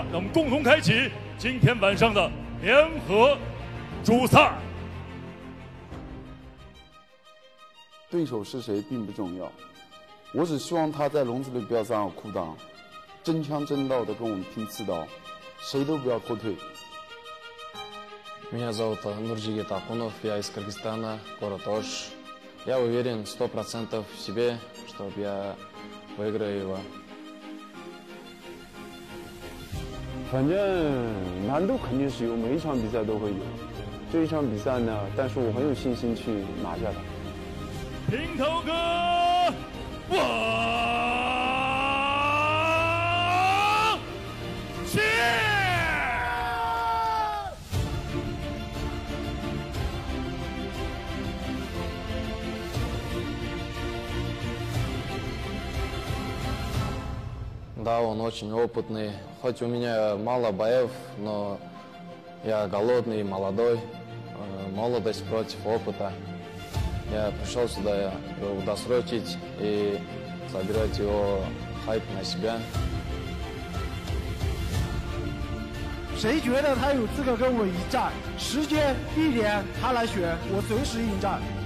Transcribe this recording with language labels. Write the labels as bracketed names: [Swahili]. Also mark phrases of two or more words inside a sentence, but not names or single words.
[Chinese] 让我们共同开启今天晚上的联合主赛。对手是谁并不重要，我只希望他在笼子里不要藏有裤裆，真枪真刀的跟我们拼刺刀，谁都不要后退。 [Russian] Меня зовут Нуржигит Акунов, я из Кыргызстана, город Ош. Я уверен 100% в себе, что я выиграю его. [Chinese] 反正难度肯定是有，每一场比赛都会有。这一场比赛呢，但是我很有信心去拿下它。平头哥，王琦。 [Russian] Да, он очень опытный. Хоть у меня мало боев, но я голодный, молодой. Молодость против опыта. Я пришел сюда его досрочить и собирать его хайп на себя. [Chinese] 谁觉得他有资格跟我一战？时间、地点他来选，我随时应战。